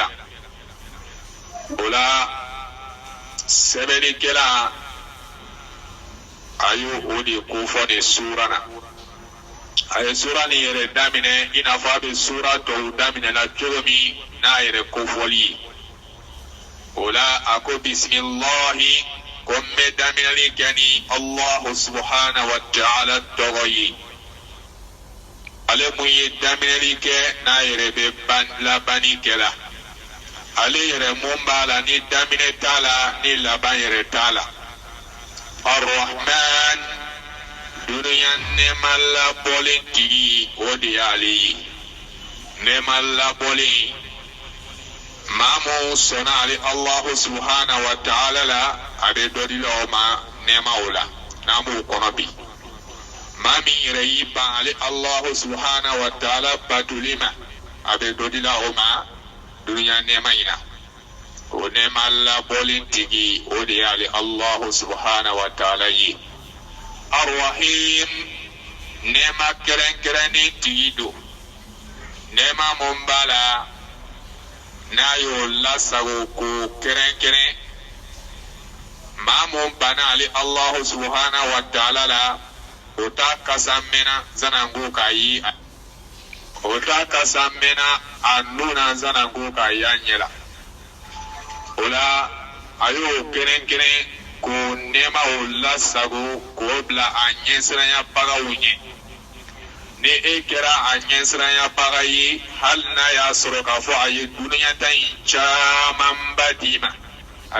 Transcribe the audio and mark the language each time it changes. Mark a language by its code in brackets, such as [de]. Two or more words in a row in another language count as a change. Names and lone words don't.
[bm] O la sɛbɛnnikɛla a y'o de kofɔ nin sura na. A ye sura nin yɛrɛ daminɛ i n'a fɔ a bɛ sura tɔw daminɛna cogo min n'a yɛrɛ kofɔli ye. O la a ko bisimilahi. Komme daminali kani [ar] الله سبحانه وتعالى [bm] togoyi. ale mun ye daminɛli kɛ n'a yɛrɛ bɛ labani kɛla ale yɛrɛ mun b'a la ni daminɛ t'a la ni laban yɛrɛ t'a la Ar-Rahman duniya nɛɛma labɔlen tigi o de y'ale ye nɛɛma labɔlen maa mun sɔnna ale [ar] الله سبحانه وتعالى [bm] la a bɛ dɔ di la o ma nɛɛmaw la n'an b'o kɔnɔ bi maa min yɛrɛ y'i ban ale [ar] الله سبحانه وتعالى [bm] batuli ma a bɛ dɔ di la o ma duniya nɛɛma in na o nɛɛma labɔlen tigi o de y'ale [ar] الله سبحانه وتعالى [bm] ye Ar-Rahim nɛɛma kɛrɛnkɛrɛnnen tigi don nɛɛma mun b'a la n'a y'o lasago ko kɛrɛnkɛrɛn maa mun banna ale [ar] الله سبحانه وتعالى [bm] la o ta kasa mɛnna zanango k'a ye o ta kasa mɛnna a nuna zanango k'a ye a ɲɛ la o la a y'o kɛrɛnkɛrɛn ko nɛɛmaw lasago k'o bila a ɲɛsiranyabagaw ɲɛ ni e kɛra a ɲɛsiranyabaga ye hali n'a y'a sɔrɔ k'a fɔ a ye duniyata in camanba d'i ma a